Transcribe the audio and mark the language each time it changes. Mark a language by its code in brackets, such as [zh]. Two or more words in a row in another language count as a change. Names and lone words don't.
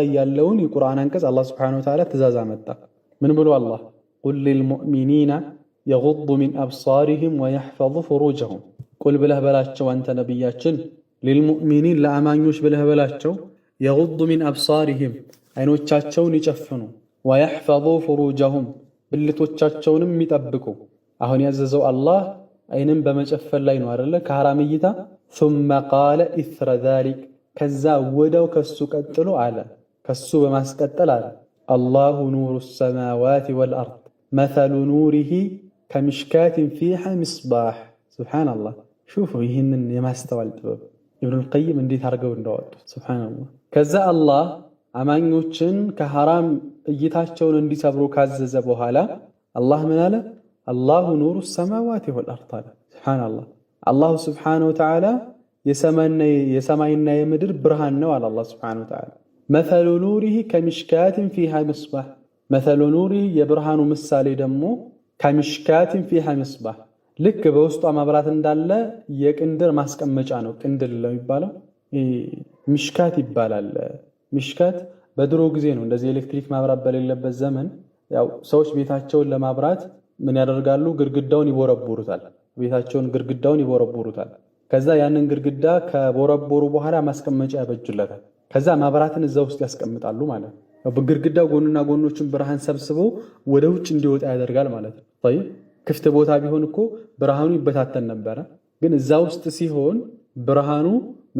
[am] ያለውን የቁርአን አንቀጽ አላህ [ar] سبحانه وتعالى [am] ትእዛዝ አመጣ። ምን ብሎ አላህ [ar] قل للمؤمنين يغضوا من أبصارهم ويحفظوا فروجهم [am] ቁል ብለህ በላቸው አንተ ነቢያችን ሊልሙእሚኒን ለአማኞች ብለህ በላቸው [ar] يغضوا من أبصارهم [am] አይኖቻቸውን ይጨፍኑ፣ [ar] ويحفظوا فروجهم [am] ብልቶቻቸውንም ይጠብቁ። አሁን ያዘዘው አላህ አይንን በመጨፈን ላይ ነው አይደለ? ከሐራም እይታ [ar] ثم قال إثر ذلك [am] ከዛ ወደው ከሱ ቀጥሎ አለ ከሱ በማስቀጠል አለ [ar] الله نور السماوات والأرض مثل نوره كمشكاة فيها مصباح سبحان الله شوفوا [am] ይህንን የማስተዋል ጥበብ ኢብኑል ቀይም እንዴት አድርገው እንዳወጡት [ar] سبحان الله [am] ከዛ አላህ አማኞችን ከሐራም እይታቸውን እንዲሰብሩ ካዘዘ በኋላ አላህ ምን አለ? [ar] الله نور السماوات والأرض [am] አለ። ሱብሃንአላህ [ar] الله سبحانه وتعالى [am] የሰማይና የምድር ብርሃን ነው አለ አላህ [ar] سبحانه وتعالى። مثل نوره كمشكاة فيها مصباح مثل نوره [am] የብርሃኑ ምሳሌ ደግሞ [ar] كمشكاة فيها مصباح [am] ልክ በውስጧ ማብራት እንዳለ የቅንድር ማስቀመጫ ነው ቅንድል ለሚባለው ሚሽካት ይባላል ሚሽካት በድሮ ጊዜ ነው እንደዚህ ኤሌክትሪክ ማብራት በሌለበት ዘመን ያው ሰዎች ቤታቸውን ለማብራት ምን ያደርጋሉ ግድግዳውን ይቦረቡሩታል ቤታቸውን ግድግዳውን ይቦረቡሩታል ከዛ ያንን ግድግዳ ከቦረቦሩ በኋላ ማስቀመጫ ያበጁለታል ከዛ ማብራትን እዛው ውስጥ ያስቀምጣሉ ማለት ነው በግድግዳው ጎንና ጎኖችን ብርሃን ሰብስቦ ወደ ውጭ እንዲወጣ ያደርጋል ማለት ነው طيب ክፍት ቦታ ቢሆን እኮ ብርሃኑ ይበታተን ነበር ግን እዛው ውስጥ ሲሆን ብርሃኑ ምን